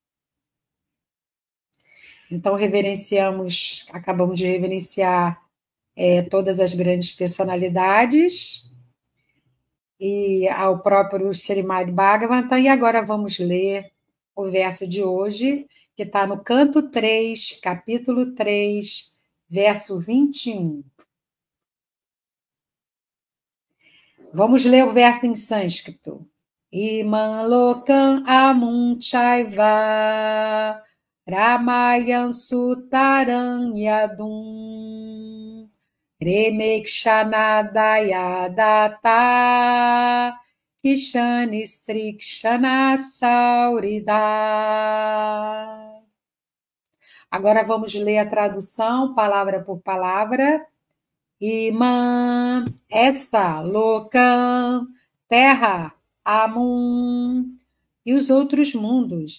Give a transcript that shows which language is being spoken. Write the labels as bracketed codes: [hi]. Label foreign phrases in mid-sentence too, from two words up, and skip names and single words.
[pt] Então, acabamos de reverenciar todas as grandes personalidades e ao próprio Srimad Bhagavatam, e agora vamos ler o verso de hoje, que está no canto 3, capítulo 3, verso 21. Vamos ler o verso em sânscrito. [sa] Imam lokam amunchaiva Ramayan sutaram yadum Remekshanadaya data Kishani strikshana saurida. [pt] Agora vamos ler a tradução, palavra por palavra. Imã, esta, Locan, terra, Amun, e os outros mundos,